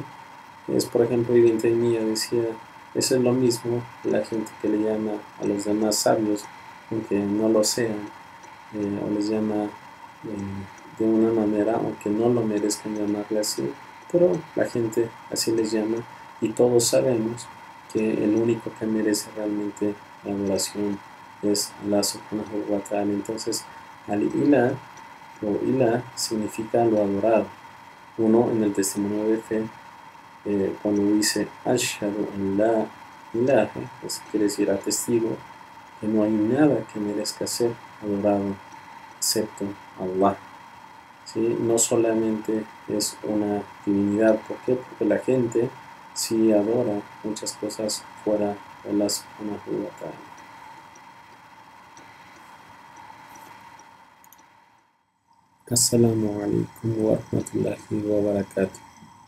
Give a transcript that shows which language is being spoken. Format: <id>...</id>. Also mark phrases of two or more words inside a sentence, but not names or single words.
<es>Es, por ejemplo, Ibn Taymiyya decía, eso es lo mismo la gente que le llama a los demás sabios, aunque no lo sean, o les llama de una manera, aunque no lo merezcan llamarle así, pero la gente así les llama, y todos sabemos que el único que merece realmente la adoración es Allah</es> <ar>سبحانه وتعالى.</ar> <es>Entonces, al-ilah o ilah significa lo adorado. Uno en el testimonio de fe, cuando dice</es> <ar>أشهد أن لا إله,</ar> <es>pues quiere decir atestigo que no hay nada que merezca ser adorado excepto Allah. ¿Sí? No solamente es una divinidad, ¿por qué? Porque la gente sí adora muchas cosas fuera de Allah</es> <ar>سبحانه وتعالى. السلام عليكم ورحمة الله وبركاته.</ar>